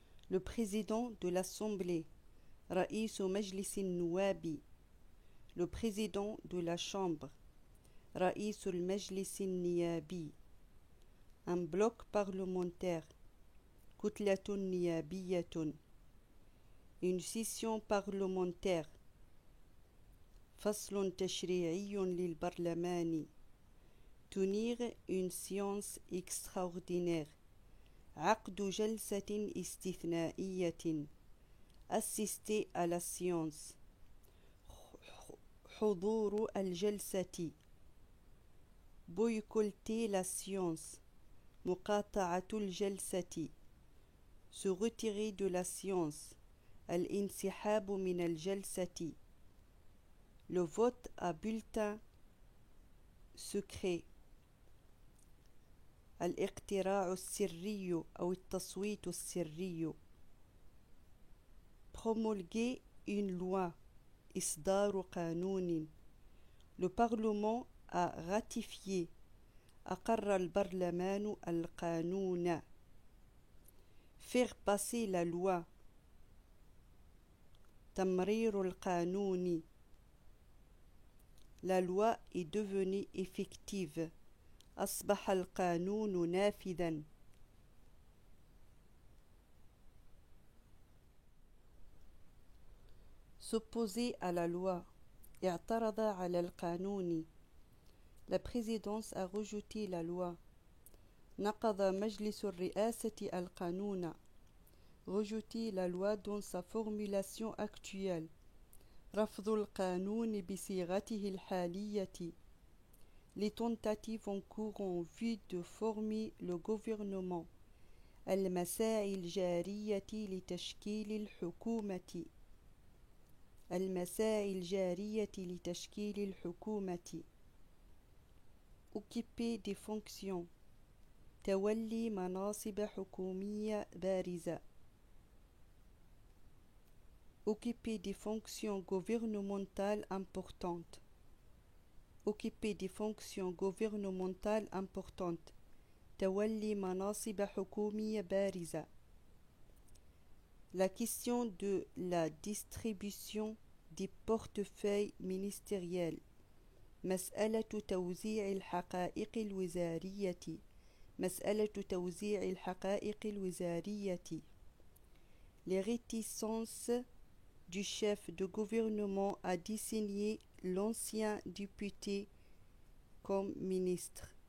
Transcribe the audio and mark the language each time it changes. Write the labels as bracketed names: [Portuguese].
[French] Le président de l'Assemblée, [Arabic] رئيس مجلس النواب. [French] Le président de la Chambre, [Arabic] رئيس المجلس النيابي. [French] Un bloc parlementaire, [Arabic] كتلة نيابية. [French] Une session parlementaire, [Arabic] فصل تشريعي للبرلمان. [French] Tenir une séance extraordinaire. [Arabic] عقد جلسة استثنائية. [French] Assister à la séance. [Arabic] حضور الجلسة. [French] Boycotter la séance. [Arabic] مقاطعة الجلسة. [French] Se retirer de la séance. [Arabic] الانسحاب من الجلسة. [French] Le vote à bulletin secret. [Arabic] الاقتراع السري أو التصويت السري. [French] Promulguer une loi. [Arabic] إصدار قانون. [French] Le Parlement a ratifié. [Arabic] أقر البرلمان القانون. [French] Faire passer la loi. [Arabic] تمرير القانون. [French] La loi est devenue effective. [Arabic] أصبح القانون نافذا. [French] S'opposer à la loi. [Arabic] اعترض على القانون. [French] La présidence a rejeté la loi. [Arabic] نقض مجلس الرئاسة القانون. [French] Rejeter la loi dans sa formulation actuelle. [Arabic] رفض القانون بصيغته الحالية. [French] Les tentatives en cours en vue de former le gouvernement. [Arabic] المساعي الجارية لتشكيل الحكومة. المساعي الجارية لتشكيل الحكومة. [French] Occuper des fonctions. [Arabic] تولي مناصب حكومية بارزة. [French] Occuper des fonctions gouvernementales importantes. Occuper des fonctions gouvernementales importantes. [Arabic] تولي مناصب حكومية بارزة. [French] La question de la distribution des portefeuilles ministériels. [Arabic] مسألة توزيع الحقائق الوزارية. مسألة توزيع الحقائق الوزارية. [French] Les réticences du chef de gouvernement à désigner l'ancien député comme ministre.